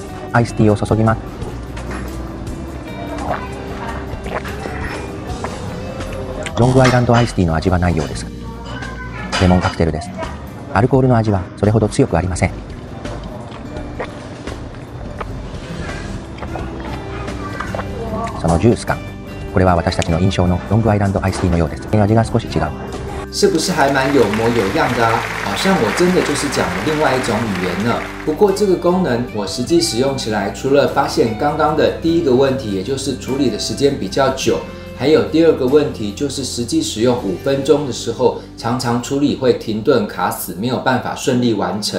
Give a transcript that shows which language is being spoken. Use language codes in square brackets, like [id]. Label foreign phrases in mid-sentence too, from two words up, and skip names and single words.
[ja] アイスティーを注ぎます。ロングアイランドアイスティーの味はないようです。レモンカクテルです。アルコールの味はそれほど強くありません。そのジュース感、これは私たちの印象のロングアイランドアイスティーのようです。味が少し違う。 [zh] 是不是还蛮有模有样的啊？ 像我真的就是讲了另外一种语言呢。不过这个功能我实际使用起来，除了发现刚刚的第一个问题，也就是处理的时间比较久，还有第二个问题就是实际使用5分钟的时候，常常处理会停顿卡死，没有办法顺利完成。